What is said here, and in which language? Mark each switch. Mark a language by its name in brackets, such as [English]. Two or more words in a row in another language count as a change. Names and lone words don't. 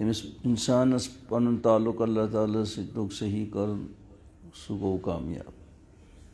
[Kashmiri] انسانس پن تعلق اللہ تعالیٰ سے صحیح کر سہ گو کامیاب.